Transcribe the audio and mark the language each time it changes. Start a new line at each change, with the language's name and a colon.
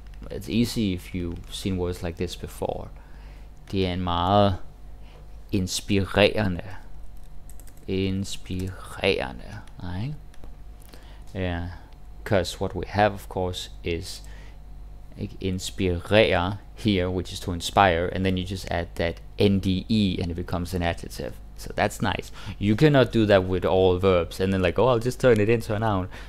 English: It's easy if you've seen words like this before.
Danish: Det er en meget inspirerende.
English: Right? Yeah, because what we have, of course, is inspirere here, which is to inspire, and then you just add that NDE and it becomes an adjective. So that's nice. You cannot do that with all verbs and then like, oh, I'll just turn it into a noun.